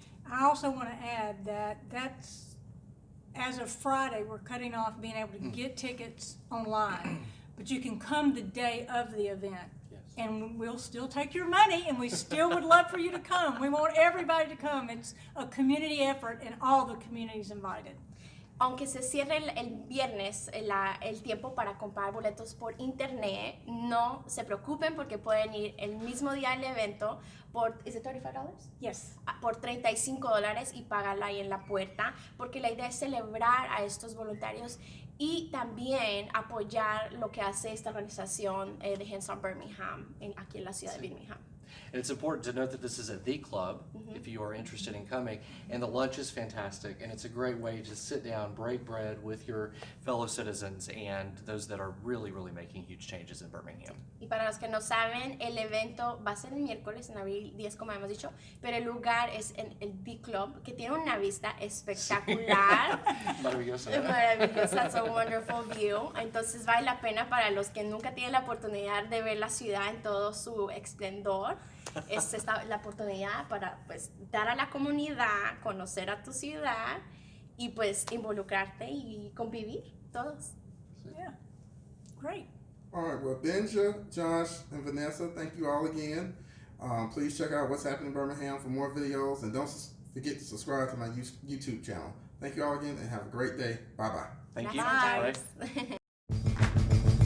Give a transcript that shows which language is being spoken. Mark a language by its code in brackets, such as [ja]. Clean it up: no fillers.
[en] I also want to add that that's, as of Friday, we're cutting off being able to get tickets online, but you can come the day of the event. Yes. And we'll still take your money, and we still would love for you to come. We want everybody to come. It's a community effort, and all the community's invited. [es] Aunque se cierre el viernes el tiempo para comprar boletos por internet, no se preocupen porque pueden ir el mismo día del evento por, [en] ¿is it $35? Yes. [es] Por $35 y pagarla ahí en la puerta, porque la idea es celebrar a estos voluntarios y también apoyar lo que hace esta organización de Hands On Birmingham aquí en la ciudad de Birmingham. [en] And it's important to note that this is at the club, if you are interested in coming, and the lunch is fantastic, and it's a great way to sit down, break bread with your fellow citizens and those that are really, really making huge changes in Birmingham. [es] Y para los que no saben, el evento va a ser el miércoles en abril 10, como hemos dicho, pero el lugar es en el The Club, que tiene una vista espectacular. Maravillosa. [en] Maravillosa, it's a wonderful view. [es] Entonces vale la pena para los que nunca tienen la oportunidad de ver la ciudad en todo su esplendor. Es la oportunidad para pues dar a la comunidad, conocer a tu ciudad y pues involucrarte y convivir todos. [en] Yeah. Great. All right, well, Benja, Josh, and Vanessa, thank you all again. Please check out What's Happening in Birmingham for more videos, and don't forget to subscribe to my YouTube channel. Thank you all again, and have a great day. Bye-bye. Thank you. Bye. Bye.